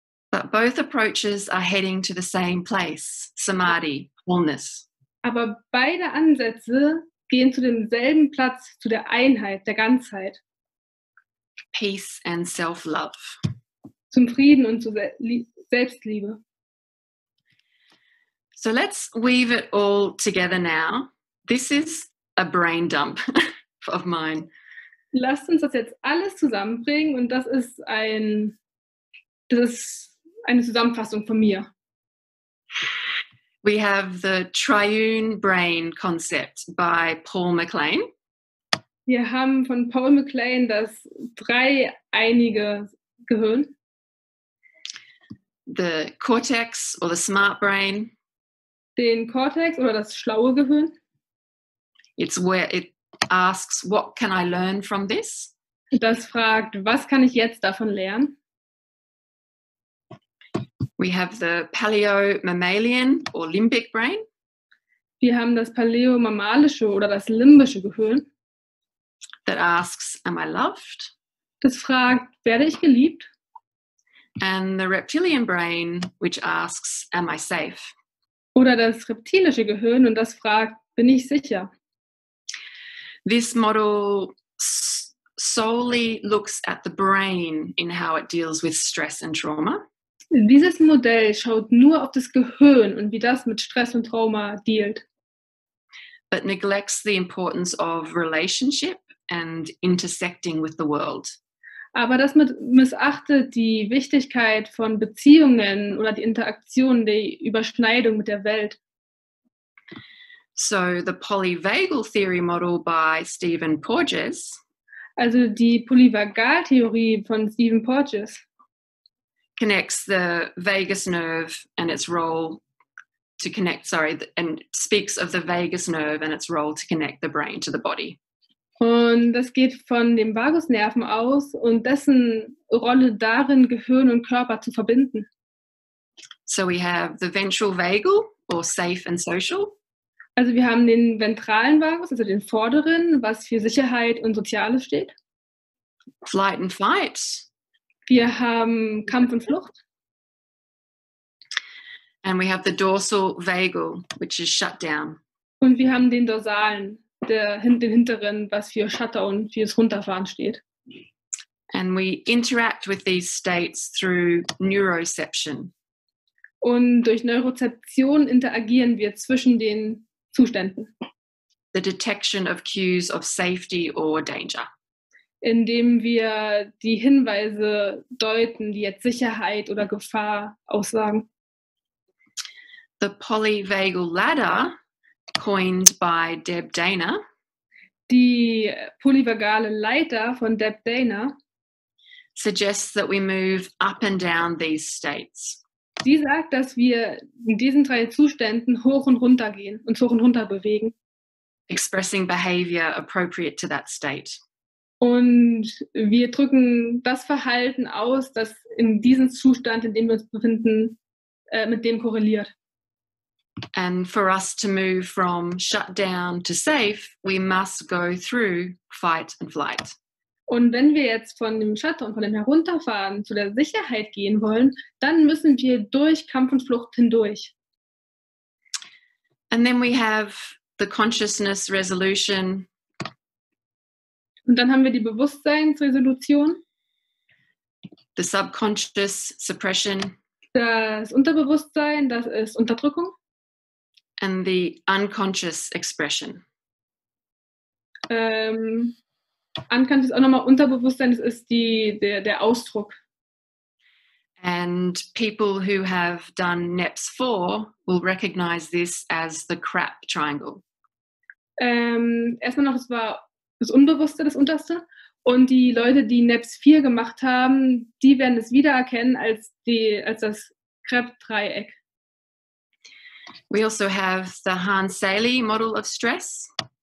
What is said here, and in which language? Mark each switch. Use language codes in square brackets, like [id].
[en] But both approaches are heading to the same place, samadhi, wholeness. [de] Aber beide Ansätze gehen zu demselben Platz, zu der Einheit, der Ganzheit. [en] Peace and self-love. [de] Zum Frieden und zur Selbstliebe. [en] So let's weave it all together now. This is a brain dump of mine. [de] Lasst uns das jetzt alles zusammenbringen und das ist eine Zusammenfassung von mir. [en] We have the triune brain concept by Paul MacLean. [de] Wir haben von Paul MacLean das dreieinige Gehirn. [en] The cortex or the smart brain. [de] Den Cortex oder das schlaue Gehirn. [en] It's where it asks, what can I learn from this? [de] Das fragt, was kann ich jetzt davon lernen? [en] We have the paleo-mammalian or limbic brain. [de] Wir haben das paläomammalische oder das limbische Gehirn. [en] That asks, am I loved? [de] Das fragt, werde ich geliebt? [en] And the reptilian brain, which asks, am I safe? [de] Oder das reptilische Gehirn und das fragt, bin ich sicher? [en] This model solely looks at the brain in how it deals with stress and trauma. [de] Dieses Modell schaut nur auf das Gehirn und wie das mit Stress und Trauma dealt. [en] But neglects the importance of relationship and intersecting with the world. [de] Aber das missachtet die Wichtigkeit von Beziehungen oder die Interaktion, die Überschneidung mit der Welt. [en] So the Polyvagal Theory model by Stephen Porges, [de] also die Polyvagal Theorie von Stephen Porges, [en] connects the vagus nerve and its role to connect, and speaks of the vagus nerve and its role to connect the brain to the body. [de] Und das geht von dem Vagusnerven aus und dessen Rolle darin, Gehirn und Körper zu verbinden. [en] So we have the ventral vagal, or safe and social. [de] Also wir haben den ventralen Vagus, also den vorderen, was für Sicherheit und Soziales steht. [en] Flight and fight. [de] Wir haben Kampf und Flucht. [en] And we have the dorsal vagal, which is shutdown. [de] Und wir haben den dorsalen, den hinteren, was für Shutdown, fürs Runterfahren steht. [en] And we interact with these states through neuroception. [de] Und durch Neurozeption interagieren wir zwischen den Zuständen. [en] The detection of cues of safety or danger. [de] Indem wir die Hinweise deuten, die jetzt Sicherheit oder Gefahr aussagen. [en] The Polyvagal Ladder, coined by Deb Dana, [de] Die polyvagale Leiter von Deb Dana, [en] suggests that we move up and down these states. [de] die sagt, dass wir in diesen 3 Zuständen hoch und runter gehen, uns hoch und runter bewegen. [en] Expressing behavior appropriate to that state. [de] Und wir drücken das Verhalten aus, das in diesem Zustand, in dem wir uns befinden, mit dem korreliert. [en] And for us to move from shutdown to safe, we must go through fight and flight. [de] Und wenn wir jetzt von dem Shutdown, von dem Herunterfahren zu der Sicherheit gehen wollen, dann müssen wir durch Kampf und Flucht hindurch. [en] And then we have the consciousness resolution. [de] Und dann haben wir die Bewusstseinsresolution, [en] The subconscious suppression, [de] das Unterbewusstsein, das ist Unterdrückung, [en] and the unconscious expression. [de] Unconscious auch nochmal Unterbewusstsein, das ist der Ausdruck. [en] And people who have done NEPS 4 will recognize this as the crap triangle. [de] Erstmal noch, es war das Unbewusste, das Unterste. Und die Leute, die NEPS 4 gemacht haben, die werden es wiedererkennen als das Krebs-Dreieck. [en] We also have the Hans-Sely model of stress.